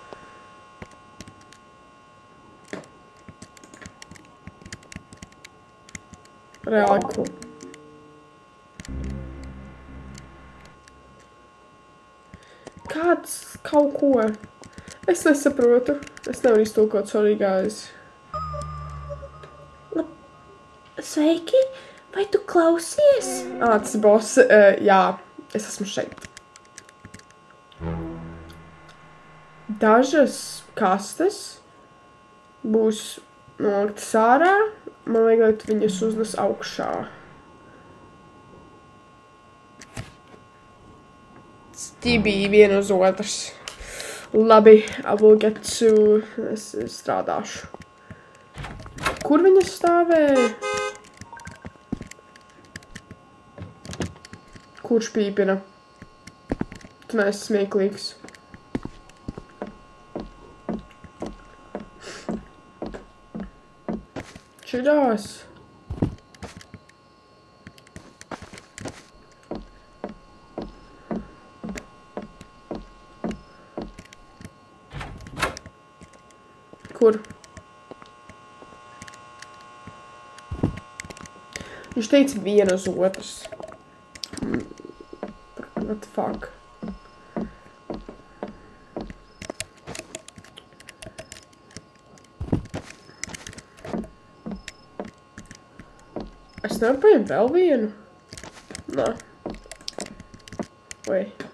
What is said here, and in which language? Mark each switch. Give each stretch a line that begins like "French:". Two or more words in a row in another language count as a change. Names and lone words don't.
Latvian: Reāli ko? Kāds kaut ko? Es nesaprotu. Es nevaru iztulkot,
English: sorry, guys.
Latvian: Sveiki! Vai tu klausies? Tas boss. Jā, es esmu šeit. Dažas kastes būs noliktas ārā. Man vajag, lai tu viņas uznes augšā. Stibī viena uz otras. Labi,
English: I will get to...
Latvian: Es strādāšu. Kur viņas stāvēja? Kurš pīpina? Tu neesi smieklīgs. Čiļās. Kur? Viņš teica vienu uz otras.
English: What the fuck?
Latvian: Es nevaru paņemt vēl vienu? Nā. Vai?